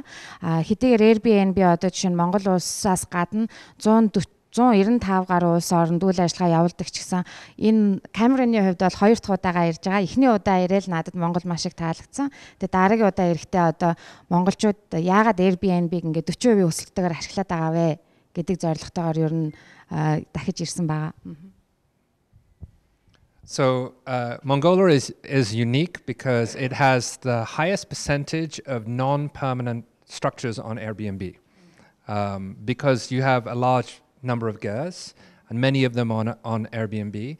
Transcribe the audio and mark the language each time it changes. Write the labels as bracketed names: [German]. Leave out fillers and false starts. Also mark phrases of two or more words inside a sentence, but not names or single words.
[Mongolian] Хэдийгээр Airbnb одоо жишээ нь Монгол улсаас гадна 195 гаруй улс оронд үйл ажиллагаа явуулдаг ч гэсэн энэ Камероны хувьд бол 2 дахь удаага ирж байгаа. Эхний удаа ирээл надад Монгол маш их таалагдсан. Тэгээ дараагийн удаа ирэхдээ одоо монголчууд яагаад Airbnb-г ингээд 40% өсөлтөөр ашиглаад байгаа вэ гэдэг зорилготойгоор ер нь дахиж ирсэн байгаа. [English] So Mongolia is unique because it has the highest percentage of non-permanent structures on Airbnb. Because you have a large number of gers, and many of them on Airbnb.